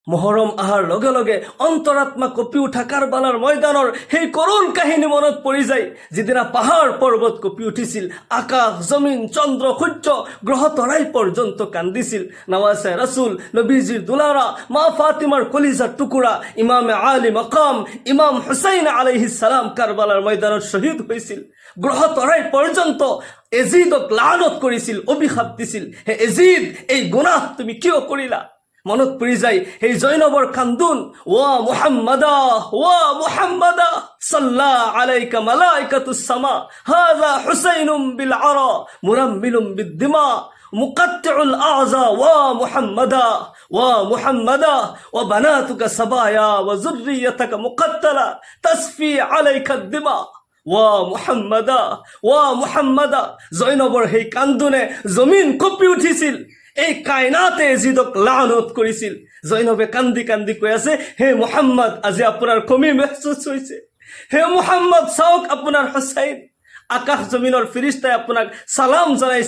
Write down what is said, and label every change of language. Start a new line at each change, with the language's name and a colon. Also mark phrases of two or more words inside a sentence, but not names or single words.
Assamese: মহৰম আহাৰ লগে লগে অন্তৰাত্মা কঁপি উঠা কাৰবালাৰ ময়দানৰ সেই কৰুণ কাহিনী মনত পৰি যায়, যিদিনা পাহাৰ পৰ্বত কঁপি উঠিছিল, আকাশ জমিন চন্দ্ৰ সূৰ্য গ্ৰহ তৰাই পৰ্যন্ত কান্দিছিল। নৱাজে ৰাছুল, নবীজিৰ দুলাৰা, মা ফাতিমাৰ কলিজাৰ টুকুৰা ইমামে আলী মকাম ইমাম হুসাইন
Arabic: عليه السلام
Assamese: কাৰবালাৰ ময়দানত শ্বহীদ হৈছিল। গ্ৰহ তৰাই পৰ্যন্ত এজিদক লানত কৰিছিল, অভিশাপ দিছিল, হে এজিদ, এই গুনাহ তুমি কিয় কৰিলা? মনত পৰি যায় সেই জৈনবৰ কান্দোন,
Arabic: وا محمداه وا محمداه صلى عليك ملائكة السماء هذا حسين بالعراء مرمل بالدماء مقطع الأعضاء وا محمداه وبناتك سبايا وذريتك مقتلة تسفي عليك دما وا محمداه.
Assamese: জৈনবৰ সেই কান্দোনে জমিন কঁপি উঠিছিল, এই কায়নাতে এজিদক লানত কৰিছিল। জৈনবে কান্দি কান্দি কৈ আছে, হে মুহাম্মদ, আজি আপোনাৰ কমি মেহসুস হৈছে। হে মুহাম্মদ, চাওক আপোনাৰ হুসাইন, আকাশ জমিনৰ ফিৰিস্তাই আপোনাক সালাম জনাইছে।